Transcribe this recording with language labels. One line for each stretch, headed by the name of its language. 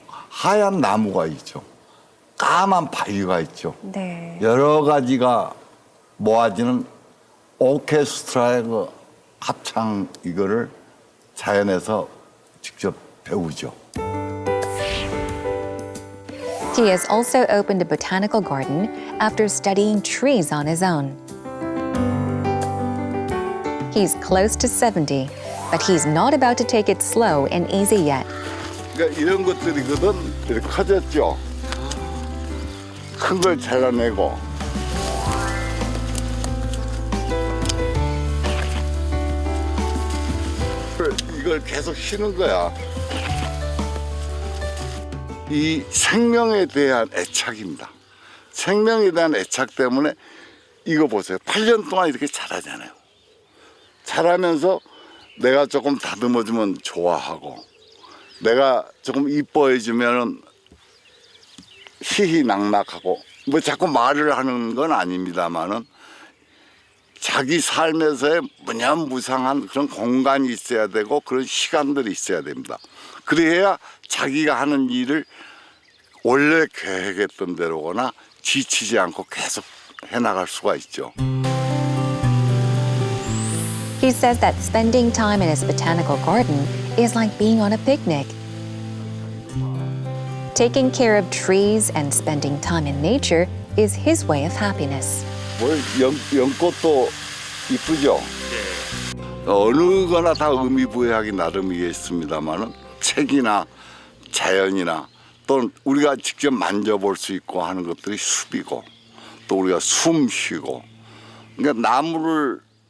Korean: 있고 하얀 나무가 있죠. 까만 바위가 있죠. 네. 여러 가지가 모아지는 오케스트라의 그 합창 이거를 자연에서 직접 배우죠.
English: He has also opened a botanical garden after studying trees on his own. He's close to 70, but he's not about to take it slow and easy yet.
Korean: 그러니까 이런 것들이거든 이렇게 커졌죠. 큰 걸 잘라내고 이걸 계속 쉬는 거야. 이 생명에 대한 애착입니다. 생명에 대한 애착 때문에 이거 보세요. 8년 동안 이렇게 자라잖아요. 자라면서 내가 조금 다듬어주면 좋아하고 내가 조금 이뻐해주면은 희희낙낙하고 뭐 자꾸 말을 하는 건 아닙니다만은 자기 삶에서의 무념무상한 그런 공간이 있어야 되고 그런 시간들이 있어야 됩니다. 그래야 자기가 하는 일을 원래 계획했던 대로거나 지치지 않고 계속 해나갈 수가 있죠.
English: He says that spending time in his botanical garden is like being on a picnic. Taking care of trees and spending time in nature is his way of happiness.
Korean: 연꽃도 이쁘죠? 어느 거나 다 의미 부여하기 나름이겠습니다만은 책이나 자연이나 또 우리가 직접 만져볼 수 있고 하는 것들이 숲이고 또 우리가 숨 쉬고 그러니까 나무를